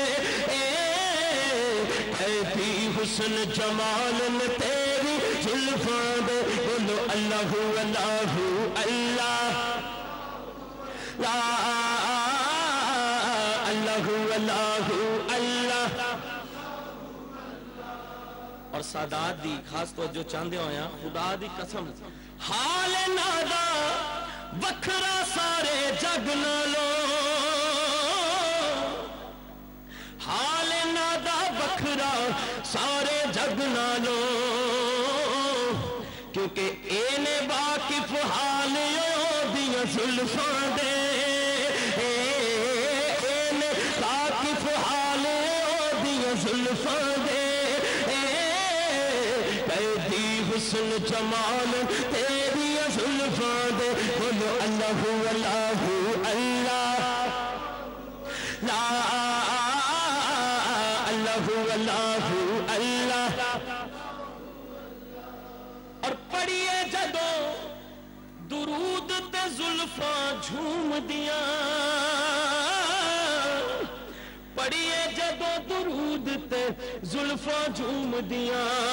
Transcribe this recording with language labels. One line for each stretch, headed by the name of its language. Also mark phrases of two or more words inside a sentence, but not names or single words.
Punjabi: حسن جمال نے تیری زلفاں دے بولو
Arabic: اللہ اللہ اللہ لا اللہ اللہ اللہ
Punjabi: اور سادات دی خاص توجہ چاندے ہویا خدا دی قسم حال نادا وکھرا سارے جگ نالوں, حال اِنہاں دا وکھرا سارے جگ نالوں، کیونکہ ایہنے واقف حال اوہدیاں زلفاں دے، ایہنے واقف حال اوہدیاں زلفاں دے، قیدی حسن جمال تیری زلفاں دے.
Arabic: बोलो اللهُ اللهُ الله لا اللهُ اللهُ الله.
Punjabi: اور پڑھیے جدوں درود تے زلفاں جھوم دیا، پڑھیے جدوں درود تے زلفاں جھوم دیا,